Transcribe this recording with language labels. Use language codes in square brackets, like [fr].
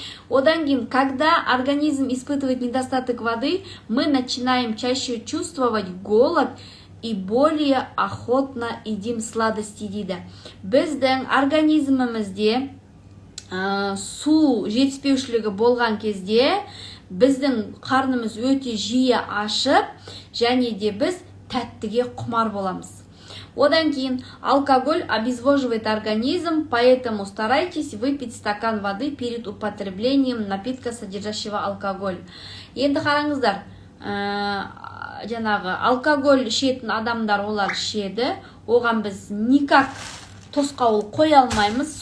[kk] Одан кейін, [ru] когда организм испытывает недостаток воды, мы начинаем чаще чувствовать голод и более охотно едим сладости [kk] дейді. Біздің организмімізде су жетіспеушілігі болған кезде біздің қарнымыз өте жиі ашып, және де біз тәттіге құмар боламыз. Одан кейін, [ru] алкоголь обезвоживает организм, поэтому старайтесь выпить стакан воды перед употреблением напитка, содержащего алкоголь. [kk] Енді қараңыздар, жаңағы алкоголь ішетін адамдар олар ішеді, оған біз никак тосқауыл қоя алмаймыз.